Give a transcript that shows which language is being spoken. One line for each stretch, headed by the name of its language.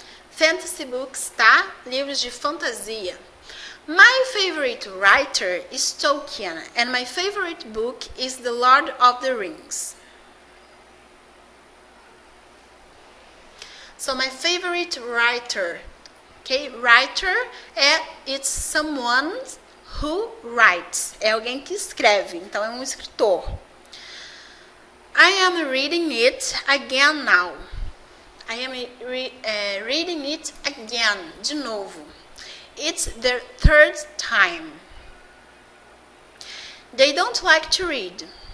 English: Fantasy books, tá?
Portuguese: Livros de fantasia.
English: My favorite writer is Tolkien, and my favorite book is The Lord of the Rings. So my favorite writer, ok? Writer it's someone who writes.
Portuguese: É alguém que escreve, então é um escritor.
English: I am reading it again now. I am reading it again,
Portuguese: de novo.
English: It's the third time. They don't like to read.